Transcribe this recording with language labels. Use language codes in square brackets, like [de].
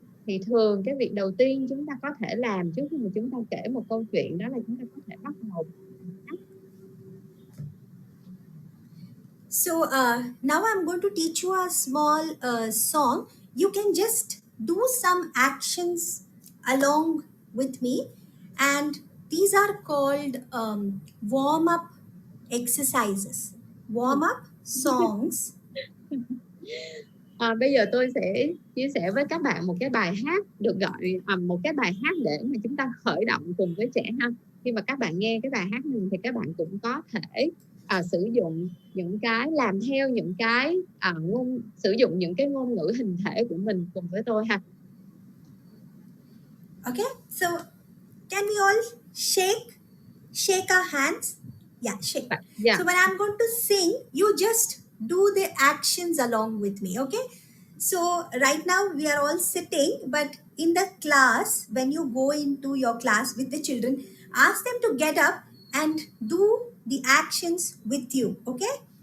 [vi] Thì thường cái việc đầu tiên chúng ta có thể làm trước khi mà chúng ta kể một câu chuyện đó là chúng ta có thể bắt đầu. [en] So now I'm going to teach you a small song. You can just do some actions along with me, and these are called warm-up exercises, warm-up songs. [vi] Bây giờ tôi sẽ chia sẻ với các bạn một cái bài hát được gọi một cái bài hát để mà chúng ta khởi động cùng với trẻ ha. Khi mà các bạn nghe cái bài hát này thì các bạn cũng có thể sử dụng những cái, làm theo những cái sử dụng những cái ngôn ngữ hình thể của mình cùng với tôi ha. [en] Okay, so can we all shake our hands? Yeah, shake. Yeah. So when I'm going to sing, you just do the actions along with me, okay? So right now we are all sitting, but in the class, when you go into your class with the children, ask them to get up and do the actions with you, okay?